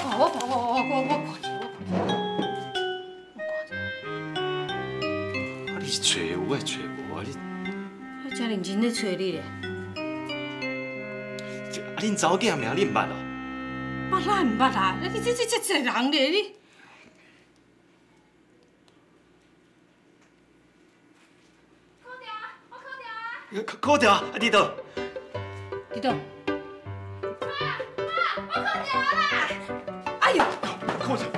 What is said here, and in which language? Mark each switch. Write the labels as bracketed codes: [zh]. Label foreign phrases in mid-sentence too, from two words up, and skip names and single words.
[nan] 啊，你是找有我找无啊？你。我真认真咧找你咧。啊，恁查某囝名你毋捌哦？捌哪毋捌啊？你这济人咧你。考掉啊！你倒？你倒？我考掉啦！哎呦！考掉！